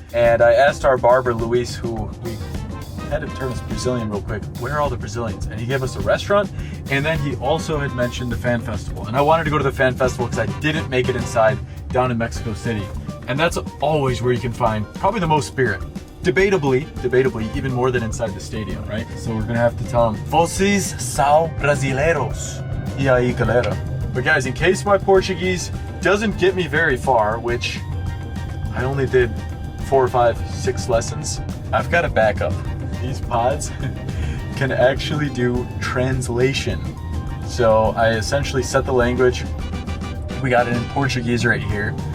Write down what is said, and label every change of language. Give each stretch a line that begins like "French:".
English: And I asked our barber, Luis, who we had to turn us Brazilian real quick, where are all the Brazilians? And he gave us a restaurant, and then he also had mentioned the fan festival. And I wanted to go to the fan festival because I didn't make it inside down in Mexico City. And that's always where you can find probably the most spirit. Debatably, even more than inside the stadium, right? So we're gonna have to tell them,
Portuguese: vocês são brasileiros. E aí, galera.
English: But guys, in case my Portuguese doesn't get me very far, which I only did 4 or 5, 6 lessons, I've got a backup. These pods can actually do translation. So I essentially set the language. We got it in Portuguese right here.